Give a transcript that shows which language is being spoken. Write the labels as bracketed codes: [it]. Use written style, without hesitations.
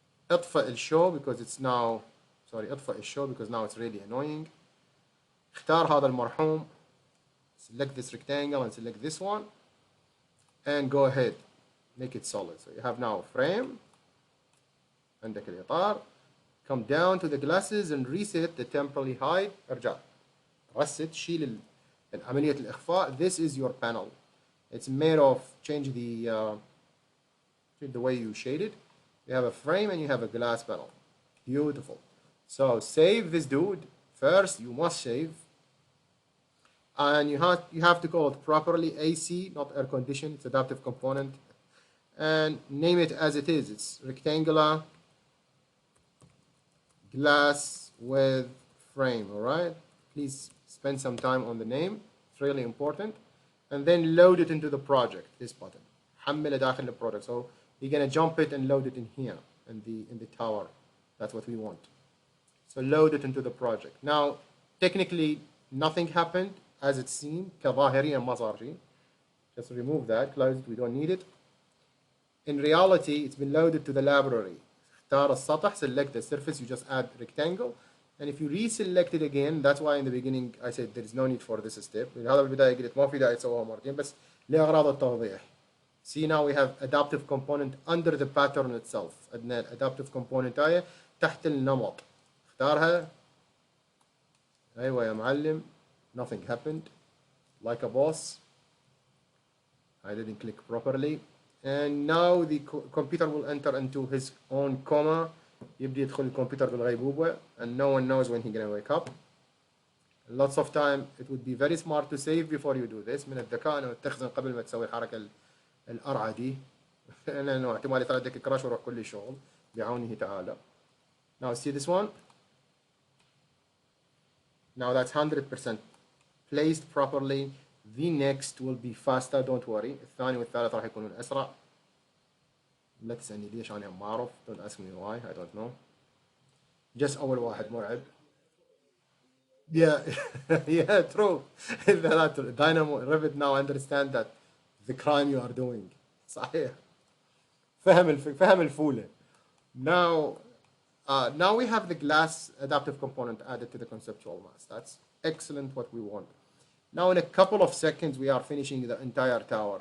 [ar] اطفئ الشو [en] because it's now, sorry, اطفئ الشو because now it's really annoying. [ar] اختار هذا المرحوم, [en] select this rectangle and select this one, and go ahead, make it solid. So you have now a frame, [ar] عندك الإطار, [en] come down to the glasses and reset the temporary height. [ar] ارجع رست, شيل عملية الإخفاء. [en] This is your panel. It's made of, change the way you shade it. You have a frame and you have a glass panel. Beautiful. So save this dude. First, you must save. And you have to call it properly AC, not air condition. It's adaptive component. And name it as it is. It's rectangular glass with frame, all right? Please spend some time on the name. It's really important. And then load it into the project, this button. [ar] حمل داخل البرودكت. [en] So you're going to jump it and load it in here, in the tower. That's what we want. So load it into the project. Now, technically, nothing happened as it seemed. [ar] كظاهريا ما صار شيء. [en] Just remove that, close it, we don't need it. In reality, it's been loaded to the library. [ar] اختار السطح, [en] select the surface, you just add rectangle. And if you reselect it again, that's why in the beginning I said there is no need for this step. [ar] هذا بالبداية قلت ما في داعي تسويها مرتين بس لأغراض التوضيح. [en] See, now we have adaptive component under the pattern itself. [ar] عندنا adaptive component هاي تحت النمط. اختارها. أيوة يا معلم. [en] Nothing happened. Like a boss. I didn't click properly. And now the computer will enter into his own coma. [ar] يبدي يدخل الكمبيوتر بالغيبوبة. [en] And no one knows when he's going to wake up. Lots of time, it would be very smart to save before you do this. [ar] من الذكاء أنه تخزن قبل ما تسوي الحركة القرعة دي. لأنه احتمال يطلع عندك كراش ويروح كل الشغل بعونه تعالى. [en] Now see this one. Now that's 100% placed properly. The next will be faster, don't worry. [ar] الثاني والثالث راح يكونون أسرع. لا تسألني ليش أنا ما أعرف. [en] Don't ask me why. I don't know. [ar] Just أول واحد مرعب. [en] Yeah, yeah, true. Dynamo, Revit now understand that the crime you are doing. [ar] صحيح. فهم الفولة. [en] Now we have the glass adaptive component added to the conceptual mass. That's excellent what we want. Now in a couple of seconds we are finishing the entire tower.